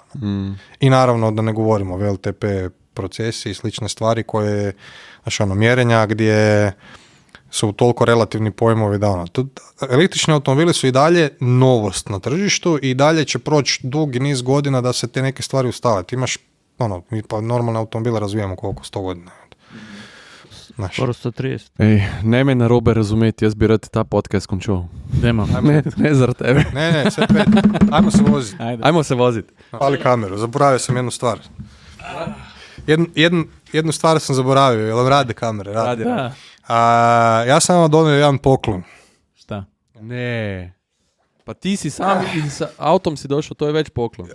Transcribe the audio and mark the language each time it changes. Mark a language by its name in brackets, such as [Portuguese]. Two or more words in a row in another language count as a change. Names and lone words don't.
[Croatian] I naravno da ne govorimo o VLTP procesi i slične stvari koje, mjerenja gdje su toliko relativni pojmovi da električni automobili su i dalje novost na tržištu i dalje će proći dugi niz godina da se te neke stvari ustale. Ti imaš, mi pa normalne automobile razvijamo koliko 100 godina. Skoro 130. [Slovenian] Ej, ne me narobe razumeti, jaz bi rad ta podcast končal. Ne zaradi tebe. Ne, [Croatian] sve pet. Ajmo se voziti. Pali kameru, zaboravio sam jednu stvar. Jednu stvar sam zaboravio, jel vam rade kamere? Rade. Da. Ja sam vam donio jedan poklon. Šta? Ne. Pa ti si sam i sa autom si došao, to je već poklon.